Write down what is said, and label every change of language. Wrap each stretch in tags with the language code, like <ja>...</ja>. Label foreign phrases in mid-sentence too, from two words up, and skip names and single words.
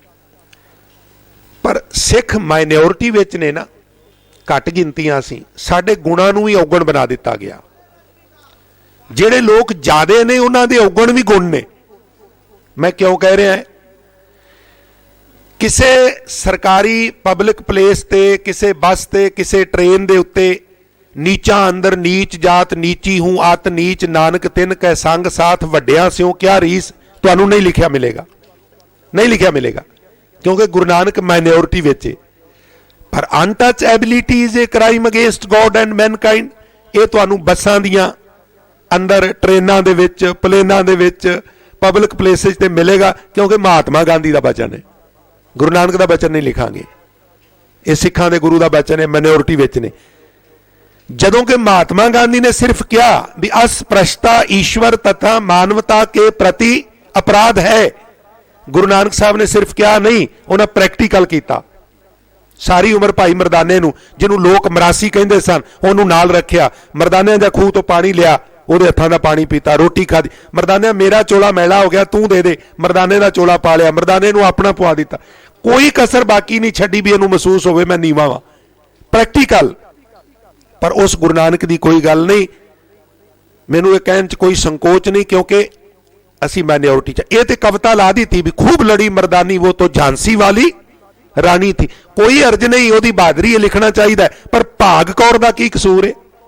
<pa>ਪਰ ਸਿੱਖ ਮਾਈਨੋਰਿਟੀ ਵਿੱਚ ਨੇ ਨਾ, ਘੱਟ ਗਿਣਤੀਆਂ ਸੀ, ਸਾਡੇ ਗੁਣਾਂ ਨੂੰ ਭੀ ਔਗਣ ਬਣਾ ਦਿੱਤਾ ਗਿਆ। ਜਿਹੜੇ ਲੋਗ ਜ਼ਿਆਦਾ ਨੇ ਉਨ੍ਹਾਂ ਦੇ ਔਗਣ ਭੀ ਗੁਣ ਨੇ। ਮੈਂ ਕਿਉਂ ਕਹਿ ਰਿਹਾ ਹੈ, ਕਿਸੇ ਸਰਕਾਰੀ</pa> <en>public place</en> <pa>ਤੇ, ਕਿਸੇ ਬੱਸ ਤੇ, ਕਿਸੇ ਟ੍ਰੇਨ ਦੇ ਉੱਤੇ ਨੀਚਾਂ ਅੰਦਰ ਨੀਚ ਜਾਤ ਨੀਚੀ ਹੂੰ ਅਤ ਨੀਚ ਨਾਨਕ ਤਿਨ ਕੈ ਸੰਗ ਸਾਥ ਵੱਡਿਆਂ ਸਿਓ ਕਿਆ ਰੀਸ, ਤੁਹਾਨੂੰ ਨਹੀਂ ਲਿਖਿਆ ਮਿਲੇਗਾ, ਨਹੀਂ ਲਿਖਿਆ ਮਿਲੇਗਾ, ਕਿਉਂਕਿ ਗੁਰੂ ਨਾਨਕ ਮਾਈਨੋਰਿਟੀ ਵਿੱਚ ਹੈ। ਪਰ</pa> <en>untouchability is a crime against God and mankind,</en> <pa>ਇਹ ਤੁਹਾਨੂੰ ਬੱਸਾਂ ਦੀਆਂ ਅੰਦਰ, ਟ੍ਰੇਨਾਂ ਦੇ ਵਿੱਚ, ਪਲੇਨਾਂ ਦੇ ਵਿੱਚ,</pa> <en>public places</en> <pa>ਤੇ ਮਿਲੇਗਾ, ਕਿਉਂਕਿ ਮਹਾਤਮਾ ਗਾਂਧੀ ਦਾ ਬਚਨ ਹੈ, ਗੁਰੂ ਨਾਨਕ ਦਾ ਬਚਨ ਨਹੀਂ ਲਿਖਾਂਗੇ, ਇਹ ਸਿੱਖਾਂ ਦੇ ਗੁਰੂ ਦਾ ਬਚਨ ਹੈ, ਮਾਈਨੋਰਿਟੀ ਵਿੱਚ ਨੇ। ਜਦੋਂ ਕਿ</pa> <hi>महात्मा गांधी ने सिर्फ क्या भी अस्पृश्यता ईश्वर तथा मानवता के प्रति अपराध है, गुरु नानक साहब ने सिर्फ क्या नहीं, उन्हें प्रैक्टिकल किया।</hi> <pa>ਸਾਰੀ ਉਮਰ ਭਾਈ ਮਰਦਾਨੇ ਨੂੰ, ਜਿਨ੍ਹੋਂ ਲੋਗ ਮਰਾਸੀ ਕਹਿਤੇ ਸਨ, ਉਨ੍ਹੋਂ ਨੇ ਨਾਲ ਰੱਖਿਆ, ਮਰਦਾਨੇ ਦਾ ਖੂਹ ਤੋ ਪਾਣੀ ਲਿਆ, ਉਹਦੇ ਹੱਥਾਂ ਦਾ ਪਾਣੀ ਪੀਤਾ, ਰੋਟੀ ਖਾਦੀ, ਮਰਦਾਨੇ ਮੇਰਾ ਚੋਲਾ ਮੈਲਾ ਹੋ ਗਿਆ ਤੂੰ ਦੇ ਦੇ, ਮਰਦਾਨੇ ਦਾ ਚੋਲਾ ਪਾ ਲਿਆ, ਮਰਦਾਨੇ ਨੂੰ ਆਪਣਾ ਪਵਾ ਦਿੱਤਾ, ਕੋਈ ਕਸਰ ਬਾਕੀ ਨਹੀਂ ਛੱਡੀ ਵੀ ਇਹਨੂੰ ਮਹਿਸੂਸ ਹੋਵੇ ਮੈਂ ਨੀਵਾਂ ਵਾਂ, ਪ੍ਰੈਕਟੀਕਲ।</pa> <hi>पर उस गुरु नानक की कोई गल नहीं, मैनू ये कहने च कोई संकोच नहीं, क्योंकि असी माइनॉरिटी च। ये तो कविता ला दी थी भी खूब लड़ी मर्दानी वो तो झांसी वाली रानी थी, कोई अर्ज नहीं, वो बहादुरी लिखना चाहिए, पर भाग कौर का की कसूर है?</hi>